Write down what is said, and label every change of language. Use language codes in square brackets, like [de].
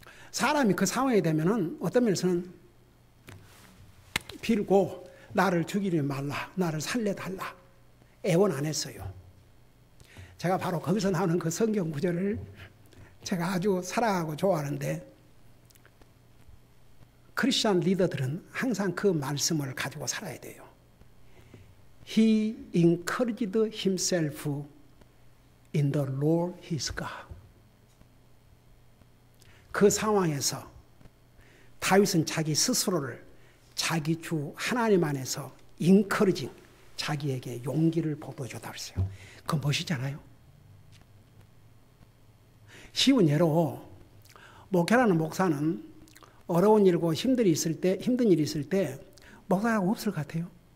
[ko] 사람이 그 상황이 되면은 어떤 면에서는 빌고 나를 죽이지 말라, 나를 살려달라 애원 안 했어요. 제가 바로 거기서 나오는 그 성경 구절을 제가 아주 사랑하고 좋아하는데, 크리스천 리더들은 항상 그 말씀을 가지고 살아야 돼요. [en] He encouraged himself in the Lord his God. [ko] 그 상황에서 다윗은 자기 스스로를 자기 주 하나님 안에서 encouraging, 자기에게 용기를 북돋워줬다고 했어요. 그건 멋이잖아요. 쉬운 예로 목회라는 목사는 어려운 일고 힘든 일이 있을 때 목사라고 없을 것 같아요.